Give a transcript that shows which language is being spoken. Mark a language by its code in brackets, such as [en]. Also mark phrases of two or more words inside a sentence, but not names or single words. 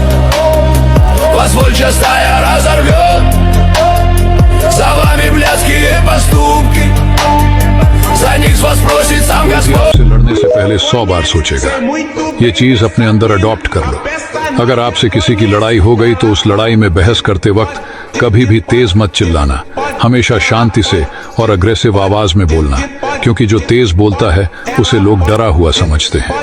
[ru] Вас волчья разорвет. За вами блядские поступки. За них с вас просит सम [hi] आपसे लड़ने से पहले 100 बार सोचेगा। ये चीज अपने अंदर अडॉप्ट कर लो। अगर आपसे किसी की लड़ाई हो गई तो उस लड़ाई में बहस करते वक्त कभी भी तेज मत चिल्लाना। हमेशा शांति से और अग्रेसिव आवाज में बोलना, क्योंकि जो तेज बोलता है उसे लोग डरा हुआ समझते हैं।